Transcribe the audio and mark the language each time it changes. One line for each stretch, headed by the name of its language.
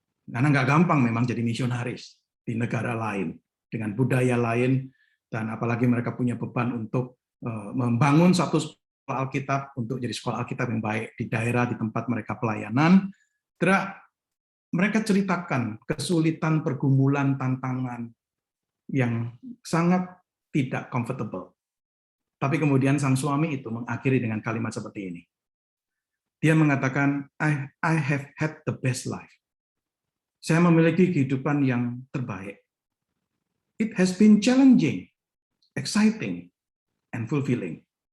Indonesian: Karena nggak gampang memang jadi misionaris di negara lain, dengan budaya lain, dan apalagi mereka punya beban untuk membangun satu sekolah Alkitab, untuk jadi sekolah Alkitab yang baik di daerah, di tempat mereka pelayanan. Mereka ceritakan kesulitan, pergumulan, tantangan yang sangat tidak comfortable. Tapi kemudian sang suami itu mengakhiri dengan kalimat seperti ini. Dia mengatakan,
English: I have had the best life.
Indonesian: Saya memiliki kehidupan yang terbaik.
English: It has been challenging, exciting, and fulfilling.